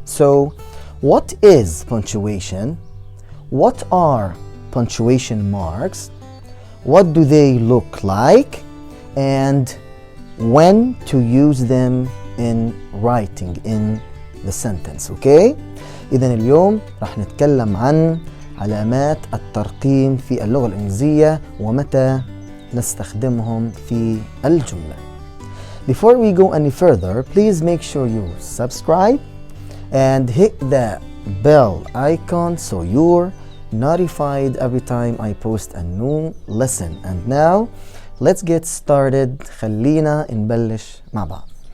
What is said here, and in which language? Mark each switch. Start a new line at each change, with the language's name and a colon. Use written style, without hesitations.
English: So what is punctuation? What are punctuation marks? What do they look like? And when to use them in writing in the sentence, okay?
Arabic: إذن اليوم راح نتكلم عن علامات الترقيم في اللغة الإنجليزية ومتى نستخدمهم في الجملة.
English: Before we go any further, please make sure you subscribe and hit the bell icon so you're notified every time I post a new lesson. And now, let's get started.
Arabic: خلينا نبلش مع بعض.